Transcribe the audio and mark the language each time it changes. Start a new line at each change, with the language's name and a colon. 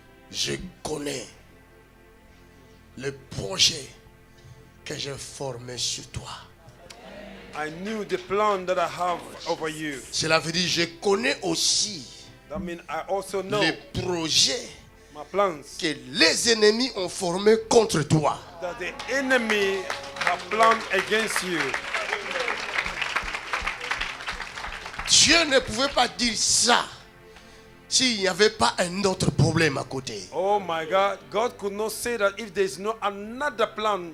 French: Je connais le projet que j'ai formé sur toi.
English: I knew the plan that I have over you.
French: Cela veut dire je connais aussi
English: That means I also know
French: les projets
English: my plans
French: que les ennemis ont formés contre toi.
English: that the enemy have planned against you.
French: Dieu ne pouvait pas dire ça s'il n'y avait pas un autre problème à côté.
English: Oh my God, God could not say that if there is no another plan.